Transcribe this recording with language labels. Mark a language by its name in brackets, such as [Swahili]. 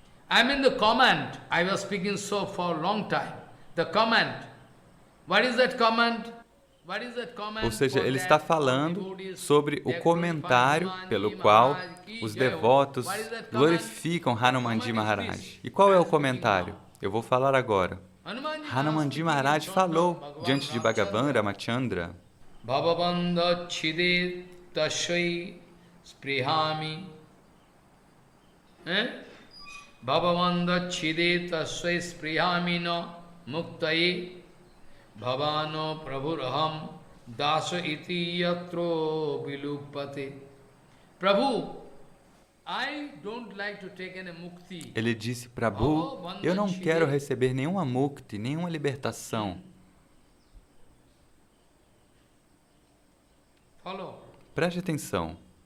[English] I mean the comment, I was speaking so for a long time. The comment, what is that comment? [Portuguese] Ou seja, ele está falando sobre o comentário pelo qual os devotos glorificam Hanumanji Maharaj. E qual é o comentário? Eu vou falar agora. Hanumanji Maharaj falou diante de Bhagavan Ramachandra. [Sanskrit] Bhavavanda chide tasvai sprihami. Bhavavanda chide tasvai sprihami no muktai. Bhavano prabhuraham dasa iti yatro vilupate. [English] Prabhu, I don't like to take any mukti. [Portuguese] Ele disse, Prabhu, eu não quero receber nenhuma mukti, nenhuma libertação. Preste atenção.